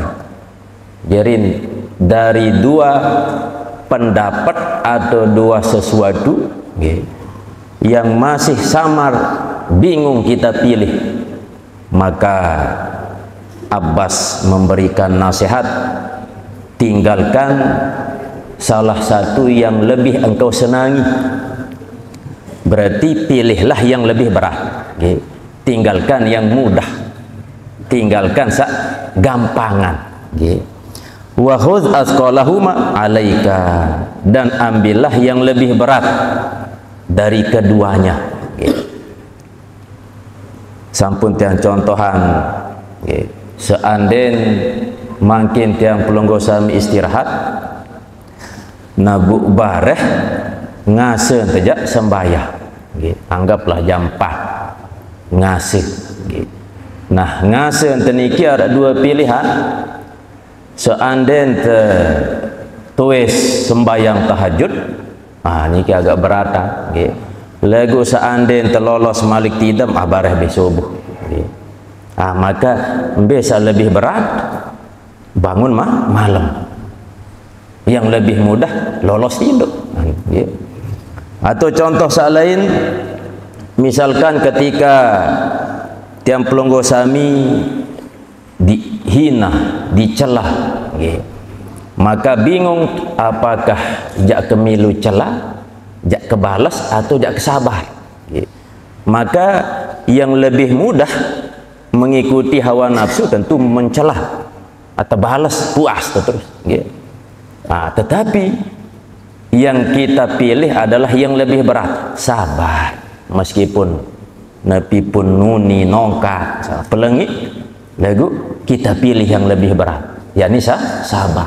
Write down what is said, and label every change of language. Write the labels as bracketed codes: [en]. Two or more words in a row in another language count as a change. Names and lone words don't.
[id] Jadi dari dua pendapat atau dua sesuatu yang masih samar, bingung kita pilih, maka Abbas memberikan nasihat, tinggalkan salah satu yang lebih engkau senangi. Berarti pilihlah yang lebih berat, tinggalkan yang mudah, tinggalkan gampangan. [ar] وخذ أثقلهما عليك, [id] dan ambillah yang lebih berat dari keduanya. [sas] Sampun tiang contohan, seanden makin tiang pelonggo sami istirahat, nabu bareh ngasih tejak sembayah, [id] anggaplah jam 4 ngasih. Nah, ngasih teniki ada dua pilihan. [sas] Seanden tuis sembayang tahajud, niki agak beratan. Lego seanden terlolos malik tidam, bareh besubuh. [id] Maka bisa lebih berat bangun malam. Yang lebih mudah lolos tidur. Atau contoh lain, misalkan ketika tiang pelonggo sami dihina, dicelah, maka bingung apakah [sas] jak kemilu celah, jak kebalas [id] atau jak kesabar. Maka yang lebih mudah mengikuti hawa nafsu tentu mencelah atau balas puas terus. Tetapi yang kita pilih adalah yang lebih berat, sabar. Meskipun Nabi pun [sas] nuni nongka pelengik, [id] lagu kita pilih yang lebih berat, yakni sabar.